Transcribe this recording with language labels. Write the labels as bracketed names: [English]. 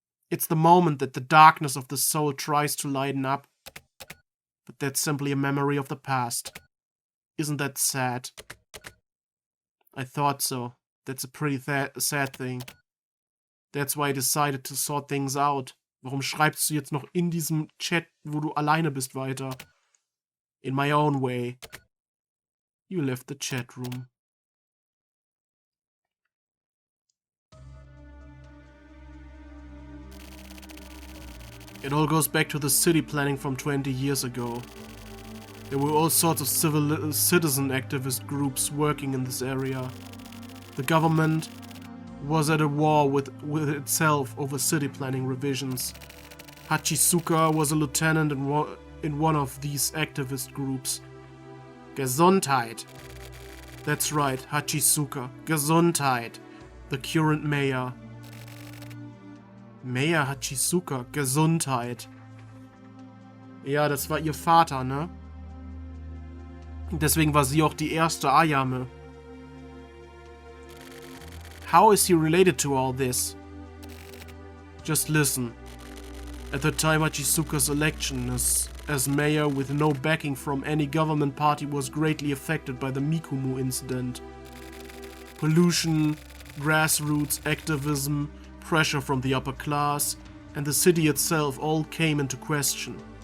[English] It's the moment that the darkness of the soul tries to lighten up, but that's simply a memory of the past. Isn't that sad? I thought so. That's a pretty sad thing. That's why I decided to sort things out. [German] Warum schreibst du jetzt noch in diesem Chat, wo du alleine bist, weiter? [English] In my own way. You left the chat room. It all goes back to the city planning from 20 years ago. There were all sorts of citizen activist groups working in this area. The government was at a war with itself over city planning revisions. Hachisuka was a lieutenant in one of these activist groups. Gesundheit. That's right, Hachisuka. Gesundheit. The current mayor. Mayor Hachisuka. Gesundheit. [German] Ja, das war ihr Vater, ne? Deswegen war sie auch die erste Ayame. [English] How is he related to all this? Just listen. At the time Hachisuka's election as mayor with no backing from any government party was greatly affected by the Mikumu incident. Pollution, grassroots activism, pressure from the upper class, and the city itself all came into question.